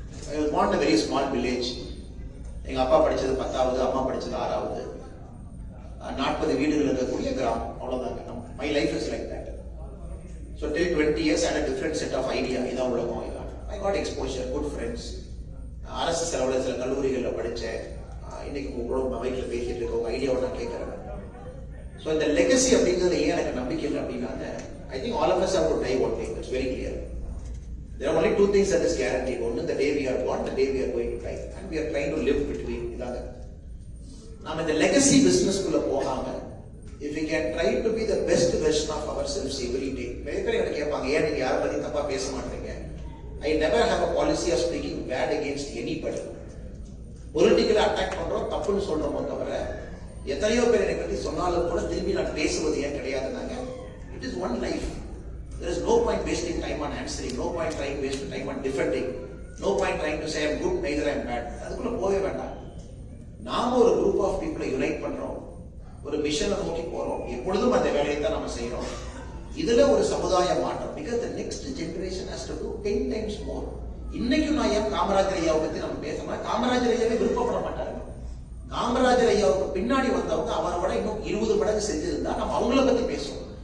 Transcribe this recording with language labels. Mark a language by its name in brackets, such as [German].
[English] I want a very small village. [Tamil] எங்க அப்பா படிச்சது 10வது, அம்மா படிச்சது 6வது, 40 வீடுகள் இருக்கக்கூடிய கிராமம், அவ்வளவுதாங்க. [English] My life is like that. So till 20 years I had a different set of idea. [Tamil] இதான் உலகம், இதான் [English] I got exposure, good friends. [Tamil] அரசு செலவில் சில கல்லூரிகளில் படித்தேன். இன்னைக்கு உங்களோட மொபைலில் பேசிட்டு இருக்க உங்க ஐடியாவை நான் கேட்கறேன். ஸோ இந்த லெகசி அப்படிங்கிறது ஏன் எனக்கு நம்பிக்கை இல்லை அப்படின்னாங்க, [English] I think all of us have to die one day. It's very clear. There are only 2 things that is guaranteed. One, the day we are born, the day we are going to die, and we are trying to live between. [Tamil] இதாக நாம இந்த legacy பிசினஸ்க்குள்ள போகாம, [English] if we can try to be the best version of ourselves every day. [Tamil] நிறைய பேர் எனக்கு கேட்பாங்க, ஏன் நீங்க யாரை பத்தி தப்பா பேச மாட்டீங்க? [English] I never have a policy of speaking bad against anybody. [Tamil] பொலிட்டிக்கலா attack பண்றோம், தப்புன்னு சொல்றோமோ தவிர, எத்தனையோ பேர் என்னை பத்தி சொன்னாலும் கூட திரும்பி நான் பேசுவது ஏன் கிடையாதுனாங்க. [English] It is one life. There is no point wasting time on answering, no point trying to waste time on defending, no point trying to say I am good, neither I am bad. [Tamil] அதுக்குள்ள போவே வேண்டாம். நாம ஒரு group of பீப்புளை unite பண்றோம், ஒரு மிஷனை நோக்கி போறோம், எப்பொழுதும் அந்த வேலையை தான் நம்ம செய்யறோம். இதுல ஒரு சமுதாய மாற்றம், [English] because the next generation has to do 10 times more. [Tamil] இன்னைக்கும் நான் ஏன் காமராஜர் ஐயாவை பத்தி நம்ம பேசணும், காமராஜர் ஐயாவே விருப்பப்பட மாட்டாங்க. காமராஜர் ஐயாவுக்கு பின்னாடி வந்தவங்க அவரோட இன்னும் 20 மடங்கு செஞ்சிருந்தா நம்ம அவங்கள பத்தி பேசுவோம்.